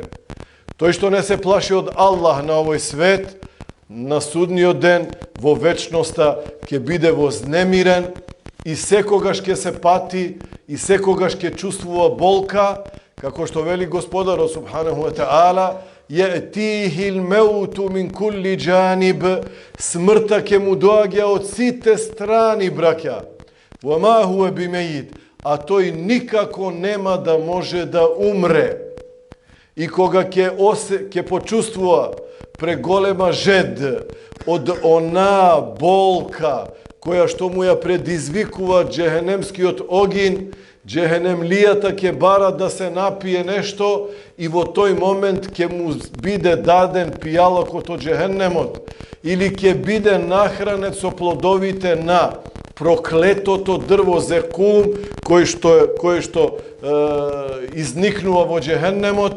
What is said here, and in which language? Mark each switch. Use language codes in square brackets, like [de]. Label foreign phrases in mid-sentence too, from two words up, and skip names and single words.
[mk] Тој што не се плаши од Аллах на овој свет, на судниот ден во вечноста ќе биде вознемирен и секогаш ќе се пати и секогаш ќе чувствува болка, како што вели Господарот [ar] سبحانه وتعالى, يأتيه الموت من كل جانب, [mk] смртта ќе му доаѓа од сите страни, браќа. [ar] وما هو بميت, [mk] а тој никако нема да може да умре. И кога ќе почувствува преголема жед од она болка која што му ја предизвикува джехенемскиот огин, джехенемлијата ќе бара да се напие нешто и во тој момент ќе му биде даден пијалокот од джехенемот или ќе биде нахранет со плодовите на проклетото дрво зекум кој што изникнува во джехенемот.